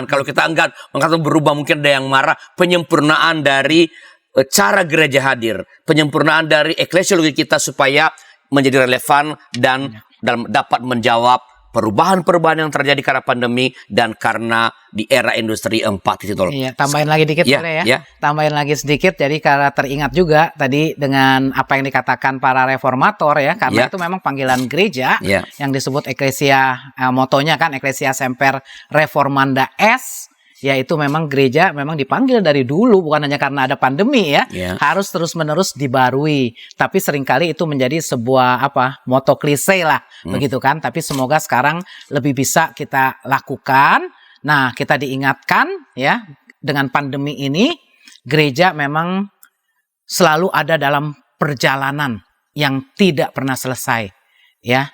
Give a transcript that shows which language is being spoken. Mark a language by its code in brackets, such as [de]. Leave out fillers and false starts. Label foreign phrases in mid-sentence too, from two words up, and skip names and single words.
[id] Kalau kita enggak mengatakan berubah, mungkin ada yang marah. Penyempurnaan dari cara gereja hadir, penyempurnaan dari eklesiologi kita supaya menjadi relevan dan dapat menjawab perubahan-perubahan yang terjadi karena pandemi dan karena di era industri 4.0. Iya, tambahin lagi dikit boleh ya? Tambahin lagi sedikit, jadi karena teringat juga tadi dengan apa yang dikatakan para reformator ya, karena itu memang panggilan gereja yang disebut eklesia, motonya kan [la] eklesia semper reformanda est, [id] yaitu memang gereja memang dipanggil dari dulu, bukan hanya karena ada pandemi ya, harus terus-menerus dibarui. Tapi seringkali itu menjadi sebuah moto klise lah, begitu kan. Tapi semoga sekarang lebih bisa kita lakukan. Nah, kita diingatkan ya, dengan pandemi ini gereja memang selalu ada dalam perjalanan yang tidak pernah selesai ya.